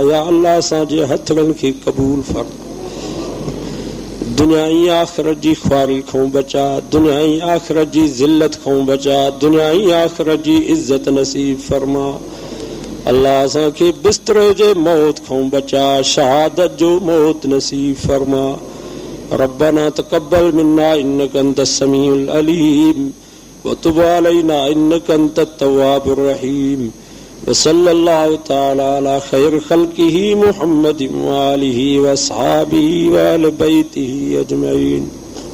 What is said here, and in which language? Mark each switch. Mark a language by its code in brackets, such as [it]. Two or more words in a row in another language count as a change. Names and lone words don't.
[sd] या अल्लाह असांजे हथड़नि खे क़बूल फरमा। दुनिया ऐं आख़िरत जी ख्वारी खां बचा, दुनिया ऐं आख़िरत जी ज़िल्लत खां बचा, दुनिया ऐं आख़िरत जी इज़्ज़त नसीब फरमा। अल्लाह असांखे बिस्तरे जे मौत खां बचा, शहादत जो मौत नसीब फरमा। [ar] ربنا تقبل منا إنك أنت السميع العليم وتب علينا إنك أنت التواب الرحيم. وصلى الله تعالى على خير خلقه محمد وآله وأصحابه وأهل بيته أجمعين.